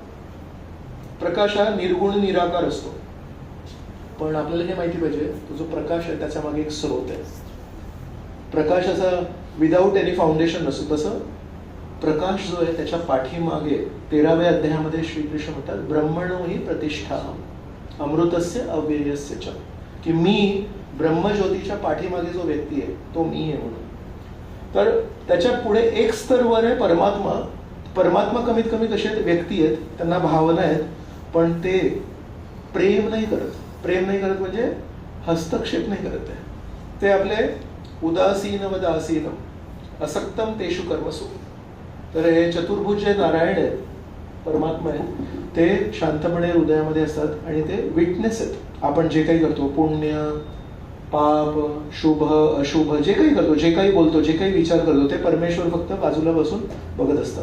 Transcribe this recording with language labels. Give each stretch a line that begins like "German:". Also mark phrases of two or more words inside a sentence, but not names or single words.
Marathi: प्रकाश हा निर्गुण निराकार असतो. पण आपल्याला हे माहिती पाहिजे तो जो प्रकाश आहे त्याच्या मागे एक स्रोत आहे. प्रकाश असा
English: without any foundation
Marathi: नसतो. तसं प्रकाश जो आहे त्याच्या पाठीमागे 13व्या अध्यायामध्ये श्रीकृष्ण म्हणतात
Sanskrit: ब्रह्मणो ही प्रतिष्ठा अमृतस्य अव्ययस्य च,
Marathi: की मी ब्रह्मज्योतीच्या पाठीमागे जो व्यक्ती आहे तो मी आहे म्हणून. तर त्याच्या पुढे एक स्तर वर आहे परमात्मा. परमात्मा कमीत कमी कसे आहेत, व्यक्ती आहेत, त्यांना भावना आहेत, पण ते प्रेम नाही करत. प्रेम नाही करत म्हणजे हस्तक्षेप नाही करत आहे. ते आपले
Sanskrit: उदासीन व दासीन असक्तम तेषु कर्मसु.
Marathi: तर हे चतुर्भुज जे नारायण आहेत, परमात्मा आहेत, ते शांतपणे हृदयामध्ये असतात आणि ते विटनेस आहेत. आपण जे काही करतो, पुण्य पाप शुभ अशुभ, जे काही करतो, जे काही बोलतो, जे काही विचार करतो, ते परमेश्वर फक्त बाजूला बसून बघत असतात.